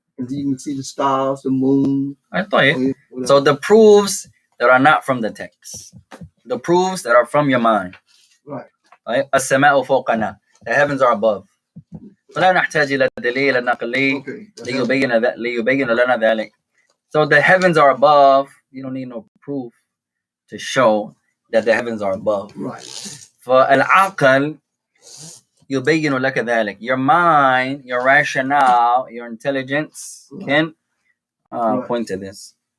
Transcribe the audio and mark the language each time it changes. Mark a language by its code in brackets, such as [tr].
[en] And you can see the stars, the moon. I thought it. So the proofs that are not from the text. The proofs that are from your mind. Right. [ar] السماء فوقنا. [en] The heavens are above. [ar] فلا نحتاج إلى دليل نقلي ليبين لنا ذلك. [en] So the heavens are above. You don't need no proof to show that the heavens are above. Right. [ar] فالعقل يبين لك ذلك. [en] Your mind, your rationale, your intelligence can point to this.